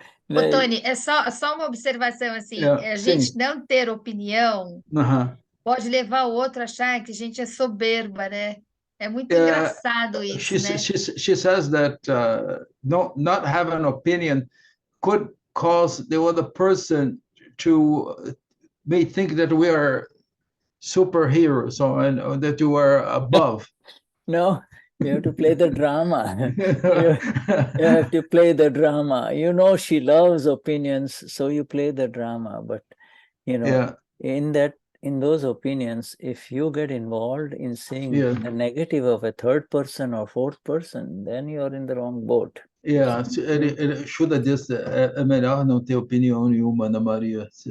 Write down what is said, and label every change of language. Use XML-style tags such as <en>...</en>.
<pt>Ô, Tony, é só uma observação assim, a gente não ter opinião pode levar o outro a achar que a gente é soberba, né? É muito engraçado isso, né?</pt> <en>She says that not having an opinion could cause the other person to may think that we are superheroes or that you are above. No, you have to play the drama. you have to play the drama. You know she loves opinions, so you play the drama. But in those opinions, if you get involved in saying the negative of a third person or fourth person, then you're in the wrong boat.</en> <pt>Shuddha disse, é melhor não ter opinião nenhuma, Ana Maria.</pt>